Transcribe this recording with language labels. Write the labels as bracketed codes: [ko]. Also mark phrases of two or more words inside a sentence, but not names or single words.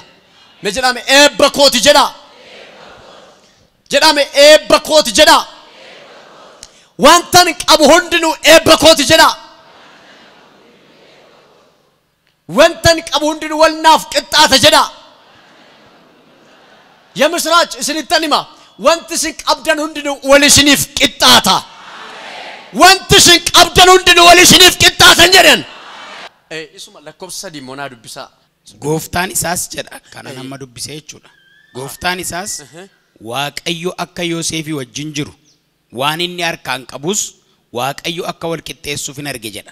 [om] Me jedhame eebba kooti jedhaa. Jedhame eebba kooti jedhaa. Wantan qabu hundinuu eebba kooti jedhaa. Wantan qabu hundinuu walnaaf qixxaata jedhaa. የምስራች isinitan hima wanti isin qabdan hundinuu wal isiniif qixxaata. Wanti isin qabdan hundinuu wal isiniif qixxaatan jedhan. Isuma lakkoofsa sadii moonaa dubbisaa. Gooftaan isaas jedha kana nama dubbisee jechuudha. Gooftaan isaas Waaqayyo akka Yoosefii wajjin jiru waan inni harkaan qabus Waaqayyo akka wal qixxeessuuf hin arge jedha.